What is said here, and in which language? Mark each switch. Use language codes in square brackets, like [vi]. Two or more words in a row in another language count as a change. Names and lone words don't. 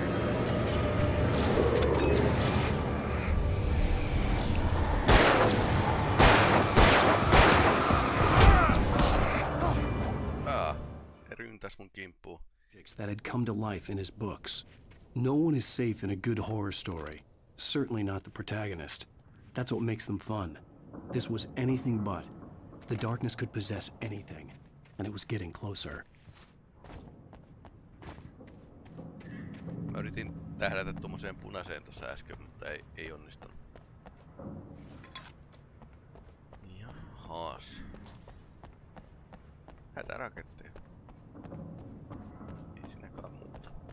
[fi] Ryntäs mun kimppuun. [en] That had come to life in his books. No one is safe in a good horror story. Certainly not the protagonist. That's what makes them fun. This was anything but. The darkness could possess anything, and it was getting closer. [fi] Mä yritin tähdätä tommoseen punaiseen tuossa äsken, mutta ei onnistunut. Jahas. Hätäraketteja. Ei siinäkään muuta.